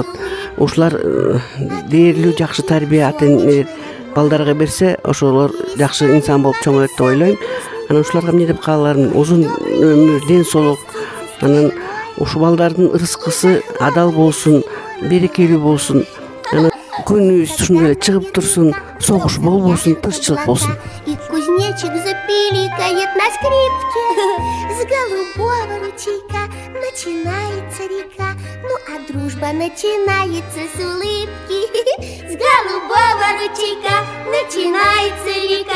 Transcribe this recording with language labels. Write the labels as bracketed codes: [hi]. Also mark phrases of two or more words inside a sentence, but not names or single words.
[ky] Ушулар дээрлүү, жакшы тарбия ата-энелер балдарга берсе, ошолор жакшы инсан болуп чоңойот деп ойлойм. Анан ушуларга эмне деп кааларым? Узун өмүр, ден соолук. Анан ушул балдардын ырыскысы адал болсун, берекелүү болсун. Анан күнүбүз ушундай эле чыгып турсун, согуш болбосун, тынччылык болсун. [ru] И кузнечик запиликает на скрипке. С голубого ручейка начинается река. Ну а дружба начинается с улыбки. С голубого ручейка начинается река.